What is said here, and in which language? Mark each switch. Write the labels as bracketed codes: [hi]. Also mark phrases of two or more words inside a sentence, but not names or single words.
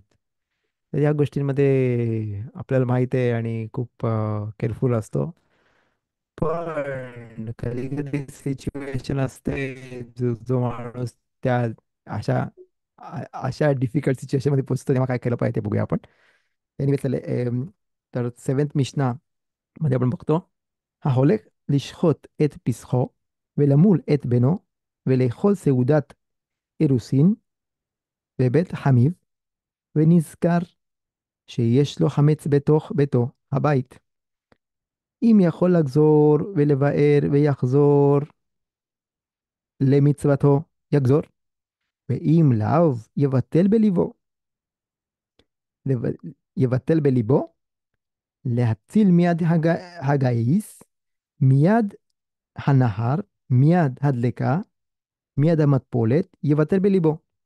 [mr] तर या गोष्टींमध्ये आपल्याला माहित आहे आणि खूप केअरफुल असतो. पण कधी कधी सिच्युएशन असते, जो जो माणूस त्या अशा अशा डिफिकल्ट सिच्युएशन मध्ये पोहोचतो, तेव्हा काय केलं पाहिजे ते बघूया आपण. एनिवे चले, तर सेवन्थ मिशना मध्ये आपण बघतो, [he] ההולך לשחוט את פסחו ולמול את בנו ולאכול סעודת אירוסין בבית חמיו, ונזכר שיש לו חמץ בתוך ביתו, הבית. אם יכול לחזור ולבאר ויחזור למצוותו, יחזור, ואם לאו יבטל בליבו, יבטל בליבו, להציל מיד הגיס, מיד הנהר, מיד הדלקה, מיד המטפולת, יבטל בליבו.